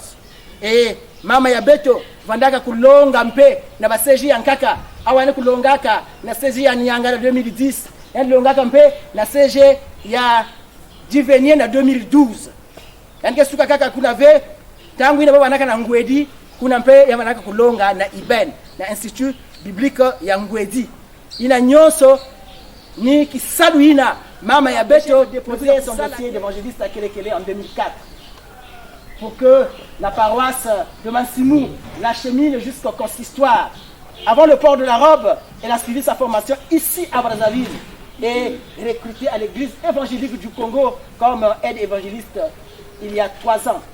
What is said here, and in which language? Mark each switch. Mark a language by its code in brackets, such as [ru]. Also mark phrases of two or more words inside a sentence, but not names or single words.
[mkw] Et mama ya beto bandaka kulonga mpe na baseji ya nkaka, awane kulongaka na seji ya Nyanga na 2010, yani longaka mpe na seji ya Divenier na 2012. Yani kesuka kaka kuna ve tangu ina baba naka na Ngwedi kuna mpe ya bandaka kulonga na Iben na Institut biblique ya Ngwedi. Ina nyonso ni kisaluina mama ya beto [fr] déposé son dossier d'évangéliste à Kelekele en 2004 pour que la paroisse de Mansimou l'achemine jusqu'au consistoire. Avant le port de la robe, elle a suivi sa formation ici à Brazzaville et recrutée à l'église évangélique du Congo comme aide évangéliste il y a 3 ans.